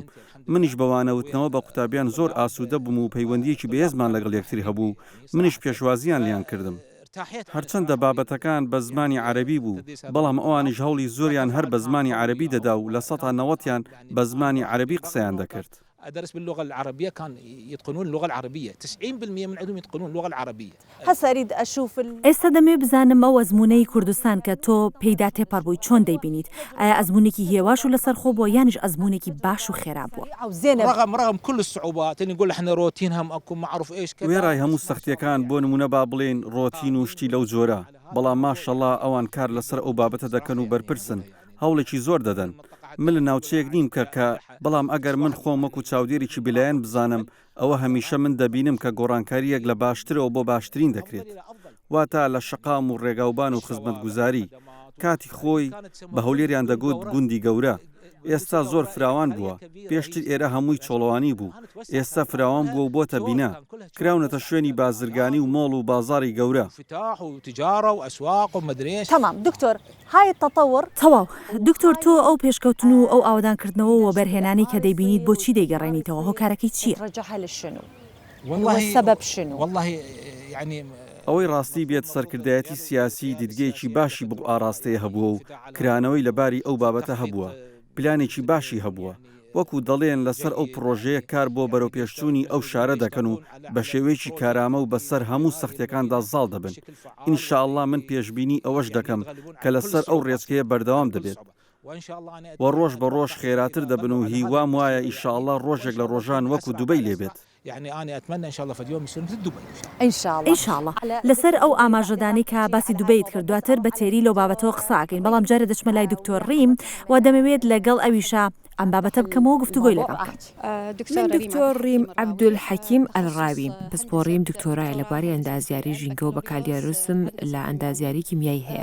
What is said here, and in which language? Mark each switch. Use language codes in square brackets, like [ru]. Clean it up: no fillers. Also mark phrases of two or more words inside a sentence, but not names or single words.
[ckb] منیش بەوانەوتنەوە بە قوتابیان زۆر ئاسوودە بووم و پەیوەندیەکی بەهێزمان لەگەڵ یەکتری هەبوو. منیش پێشوازیان لیان کردم. هەرچەندە بابەتەکان بە زمانی عەرەبی بوو بەڵام ئەوانیش هەوڵی زۆریان هەر بە زمانی عەرەبی دەدا و لە 90% بە زمانی عەرەبی قسەیان دەکرد. [ar] أدرس باللغة العربية كان يتقنون اللغة العربية 90% من عندهم يتقنون اللغة العربية. هسا أريد أشوف [ckb] ئێستا دەمێ بزانم ئەو ئەزموونەی کوردستان کە تۆ پێیدا تێپەڕ بووی چۆن دەیبینیت؟ ئایا ئەزموونێکی هێواش و لەسەر خۆ بووە یانیش ئەزموونێکی باش و خێرا بووە؟ [ar] رغم كل الصعوبات اللي نقول احنا روتين هم اكو معروف ايش كذا. [ckb] وێڕای هەموو سەختیەکان بۆ نمونە با بڵێن ڕۆتین و شتی لەو جۆرە. بەڵام ماشەڵڵا ئەوان کار لەسەر ئەو بابەتە دەکەن و بەرپرسن. هەوڵێکی زۆر دەدەن. من لە ناوچەیەک نیم کە بەڵام ئەگەر من خۆم وەکو چاودێرێکی بلایەن بزانم ئەوە هەمیشە من دەبینم کە گۆڕانکاریەک لە باشترەوە بۆ باشترین دەکرێت. واتە لە شەقام و ڕێگاوبان و خزمەتگوزاری کاتی خۆی بە هەولێریان دەگوت گوندی گەورە. ئێستا زۆر فراوان بووە. پێشتر ئێرە هەمووی چۆڵەوانی بوو. ئێستا فراوان بووە و بۆتە بینا. کراونەتە شوێنی بازرگانی و مۆڵ و بازاری گەورە. [ar] تمام دکتۆر هاي التطور [ckb] تەواو. دکتۆر تۆ ئەو پێشکەوتن و ئەو ئاوادانکردنەوە و بەرهێنانی کە دەیبینیت بۆچی دەیگەڕێنیتەوە؟ هۆکارەکەی چییە؟ [ar] رجعها للشنو؟ والسبب شنو؟ والله يعني [ckb] ئەوەی ڕاستی بێت سەرکردایەتی سیاسی دیدگەیەکی باشی بۆ ئاراستەیە هەبووە و کرانەوەی لەباری ئەو بابەتە هەبووە. پلانێکی باشی هەبووە. وەکو دەڵێن لەسەر ئەو پرۆژەیە کار بۆ بەرەوپێشچوونی ئەو شارە دەکەن و بە شێوەیەکی کارامە و بەسەر هەموو سەختیەکاندا زاڵ دەبن. ئینشاءالله من پێشبینی ئەوەش دەکەم کە لەسەر ئەو ڕێچکەیە بەردەوام دەبێت و ڕۆژ بە ڕۆژ خێراتر دەبن و هیوام وایە ئینشاءالله ڕۆژێک لە ڕۆژان وەکو دوبەی لێبێت. [ar] يعني أنا أتمنى إن شاء الله في اليوم يصير مثل دبي إن شاء الله [ckb] لەسەر ئەو ئاماژەدانی کە باسی دوبەیت کرد دواتر بە تێری لەو بابەتەوە قساکەین بەڵام جارە دەچمە لای دکتۆر ڕیم و دەمەوێت لەگەڵ ئەویشە ئەم بابەتە بکەمەوە گفتوگۆی لەگەڵ من دکتۆر ڕیم عەبدولحەکیم ئەلڕاوی پسپۆڕیم دکتۆرایە لەبارەی ئەندازیاری ژینگە و بەکاردێڕوسم لە ئەندازیاری کیمیایی هەیە.